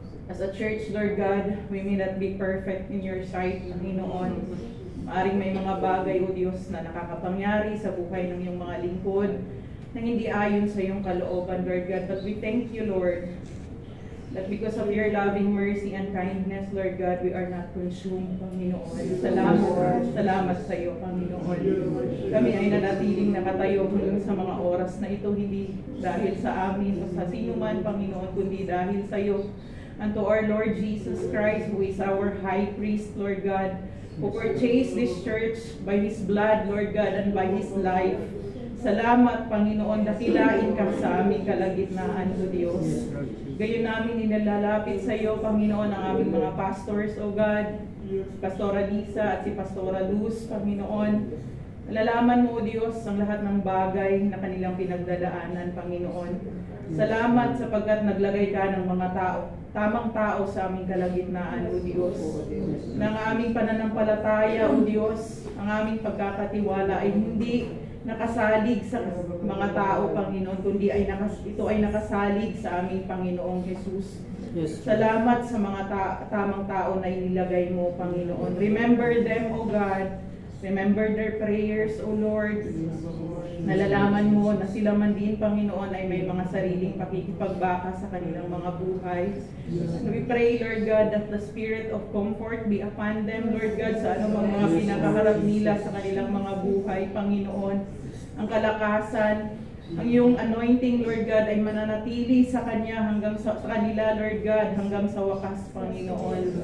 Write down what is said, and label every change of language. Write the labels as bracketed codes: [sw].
[en] As a church, Lord God, we may not be perfect in your sight, Panginoon. [tl] Maaring may mga bagay, O Diyos, na nakakapangyari sa buhay ng iyong mga lingkod na hindi ayon sa iyong kalooban, Lord God. [en] But we thank you, Lord, that because of your loving mercy and kindness, Lord God, we are not consumed, Panginoon. [tl] Salamat sa iyo, Panginoon. Kami ay nanatiling nakatayo hanggang sa mga oras na ito, hindi dahil sa amin o sa sino man, Panginoon, kundi dahil sa iyo. [en] And to our Lord Jesus Christ, who is our high priest, Lord God, who purchased this church by His blood, Lord God, and by His life. [tl] Salamat, Panginoon, dakilain ka sa aming kalagitnaan, O Diyos. Gayon namin inilalapit sa iyo, Panginoon, ang aming mga pastors, O God, Pastora Lisa at si Pastora Luz, Panginoon. Nalalaman mo, O Diyos, ang lahat ng bagay na kanilang pinagdadaanan, Panginoon. Salamat sapagkat naglagay ka ng mga tamang tao sa aming kalagitnaan, O Diyos. Nang aming pananampalataya, O Diyos, ang aming pagkakatiwala ay hindi nakasalig sa mga tao, Panginoon, kundi ito ay nakasalig sa aming Panginoong Jesus. Yes. Salamat sa mga tamang tao na inilagay mo, Panginoon. [en] Remember them, O God. Remember their prayers, O Lord. [tl] Nalalaman mo na sila man din, Panginoon, ay may mga sariling pakikipagbaka sa kanilang mga buhay. [en] And we pray, Lord God, that the spirit of comfort be upon them, Lord God, [tl] sa anumang mga pinakaharap nila sa kanilang mga buhay, [en] Panginoon. [tl] Ang kalakasan, ang iyong anointing, Lord God, ay mananatili sa kanila, Lord God, hanggang sa wakas, Panginoon.